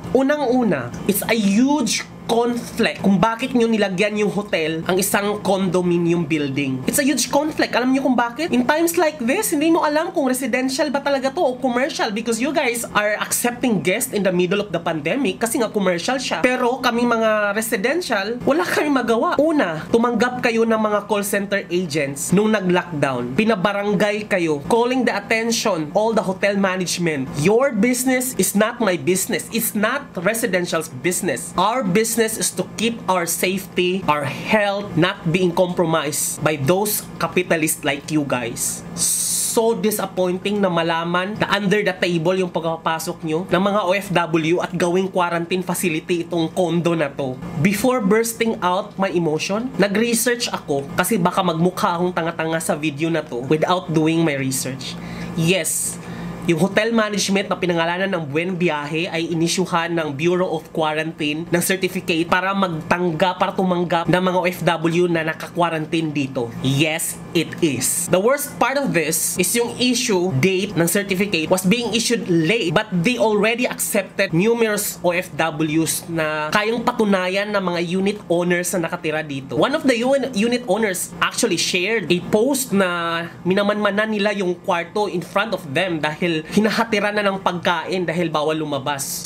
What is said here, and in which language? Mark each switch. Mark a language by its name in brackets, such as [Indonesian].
[Filipino] Unang-una, [English] it's a huge conflict [Filipino] kung bakit nyo nilagyan yung hotel ang isang condominium building. [English] It's a huge conflict. [Filipino] Alam nyo kung bakit? [English] In times like this, [Filipino] hindi mo alam kung residential ba talaga to o commercial [English] because you guys are accepting guests in the middle of the pandemic [Filipino] kasi nga commercial siya. Pero kami mga residential, wala kami magawa. Una, tumanggap kayo ng mga call center agents nung nag-lockdown. Pinabarangay kayo, [English] calling the attention all the hotel management. Your business is not my business. It's not residential's business. Our business is to keep our safety, our health not being compromised by those capitalists like you guys. So disappointing [Filipino] na malaman na under the table yung pagpapasok nyo ng mga OFW at gawing quarantine facility itong condo na to. [English] Before bursting out my emotion, [Filipino] nag-research ako kasi baka magmukha akong tanga-tanga sa video na to [English] without doing my research. [Filipino] Yes, yung hotel management na pinangalanan ng Buen Viaje ay inisyuhan ng Bureau of Quarantine ng certificate para tumanggap ng mga OFW na naka-quarantine dito. [English] Yes, it is. The worst part of this is [Filipino] yung issue date ng certificate [English] was being issued late, but they already accepted numerous OFWs [Filipino] na kayang patunayan ng mga unit owners na nakatira dito. [English] One of the unit owners actually shared a post [Filipino] na minamanmanan nila yung kwarto [English] in front of them [Filipino] dahil hinahatiran na ng pagkain dahil bawal lumabas.